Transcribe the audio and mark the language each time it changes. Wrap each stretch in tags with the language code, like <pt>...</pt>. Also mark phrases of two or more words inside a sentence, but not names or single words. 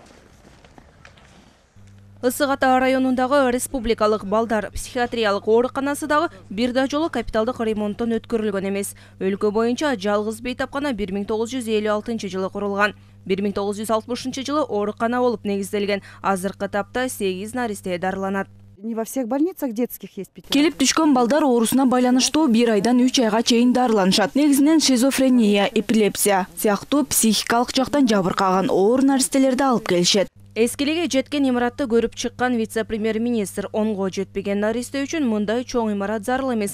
<ky>Ысык Ата районундагы республикалык балдар психиатриялык ооруканасы дагы бир да жолу капиталдык ремонттон өткөрүлгөн эмес. Өлкө боюнча жалгыз бейтапкана 1956 жылы курулган. 1960 жылы оорукана болуп негизделген. Азыркы тапта 8 наристе дарыланат.</ky> <ru>Не во всех больницах детских есть пятеро.</ru> <ky>Келип түшкөн балдар оорусуна байланыштуу 1 айдан 3 айга чейин дарыланышат. Негизинен шизофрения, эпилепсия сыяктуу психикалык жактан жабыркаган оор наристелерди алып келишет. Эскилиге жеткен имаратты көрүп чыккан вице-премьер-министр онго жетпеген наристе үчүн мындай чоң имарат зарыл эмес.</ky>